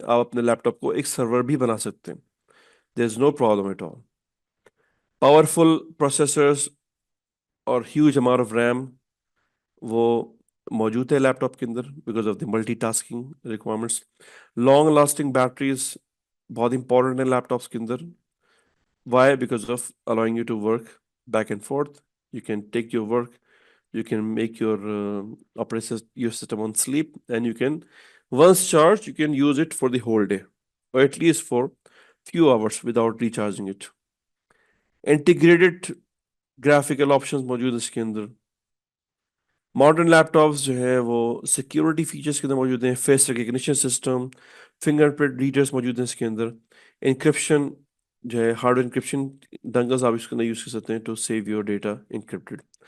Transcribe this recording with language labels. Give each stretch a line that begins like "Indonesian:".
Hindi: आप अपने लैपटॉप को एक सर्वर भी बना सकते हैं,
English: There is no problem at all.
Hindi: Powerful processors और ह्यूज अमाउंट ऑफ रैम वो मौजूद है लैपटॉप के अंदर
English: Because of the multitasking requirements.
Hindi: Long lasting batteries बहुत इंपॉर्टेंट है लैपटॉप्स के अंदर।
English: Why? Because of allowing you to work back and forth. You can take your work, you can make your your system on sleep, and you can, once charged, you can use it for the whole day, or at least for few hours without recharging it. Integrated graphical options
Hindi: मौजूद है इसके अंदर। Modern laptops जो है वो security features के अंदर मौजूद हैं, face recognition system, fingerprint readers मौजूद हैं इसके अंदर, इंक्रिप्शन जो है हार्डवेयर इंक्रिप्शन डंगल्स आप इसके अंदर यूज कर सकते हैं
English: To save your data encrypted.